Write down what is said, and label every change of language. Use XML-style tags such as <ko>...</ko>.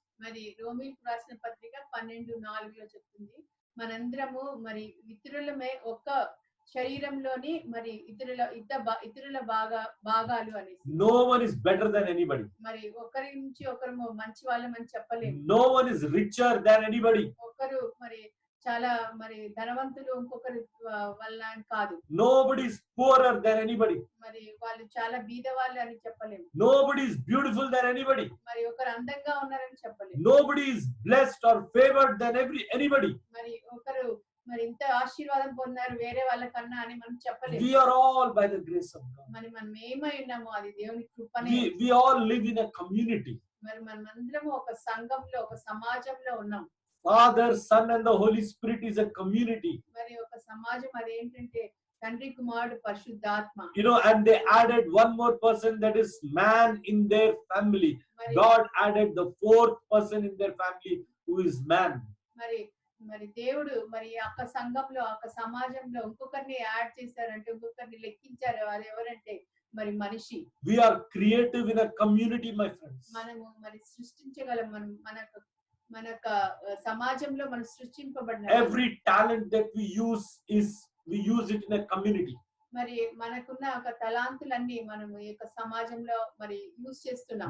<te>మరి రోమీయులకు రాసిన పత్రిక 12:4లో చెప్తుంది, మనందరము మరి ఇతరులమే ఒక్క శరీరంలోని మరి ఇతరుల భాగాలు అనేసి.</te> <en>No one is better than anybody.</en> <te>మరి ఒకరి నుంచి ఒకరు మంచి వాళ్ళమని చెప్పలేము.</te> <en>No one is richer than anybody.</en> <te>ఒకరు మరి చాలా మరి ధనవంతులు ఇంకొకరి వల్ల కాదు.</te> <en>Nobody is poorer than anybody.</en> <te>మరి వాళ్ళు చాలా బీదవాళ్ళు అని చెప్పలేము.</te> <en>Nobody is beautiful than anybody.</en> <te>మరి ఒకరు అందంగా ఉన్నారని చెప్పలేము.</te> <en>Nobody is blessed or favored than anybody.</en> <te>మరి ఒకరు మరి ఇంత ఆశీర్వాదం పొందారు వేరే వాళ్ళ కన్నా అని మనం చెప్పలేము.</te> <en>We are all by the grace of God.</en> <te>మరి మనం ఏమై ఉన్నామో అది దేవుని కృపనే.</te> <en>We all live in a community.</en> <te>మరి మనమందరము ఒక సంఘంలో ఒక సమాజంలో ఉన్నాం.</te> <en>Father, Son and the Holy Spirit is a community.</en> <te>మరి ఒక సమాజం అదేంటంటే తండ్రి కుమారుడు పరిశుద్ధాత్మ.</te> <en>You know, and they added one more person, that is man in their family. God added the fourth person in their family, who is man.</en> <te>మరి దేవుడు మరి ఒక సంఘంలో ఒక సమాజంలో ఇంకొకరిని యాడ్ చేశారంటే ఇంకొకరిని లెక్కించారు. అది ఎవరంటే మరి మనిషి.</te> <en>We are creative in a community, my friends.</en> <te>మనము మరి సృష్టించగలం. మన సమాజంలో మనం సృష్టింపబడిన</te> <en>every talent that we use it in a community.</en> <te>మరి మనకున్న ఒక తలాంతులన్నీ మనం ఈ యొక్క సమాజంలో మరి యూస్ చేస్తున్నాం.</te>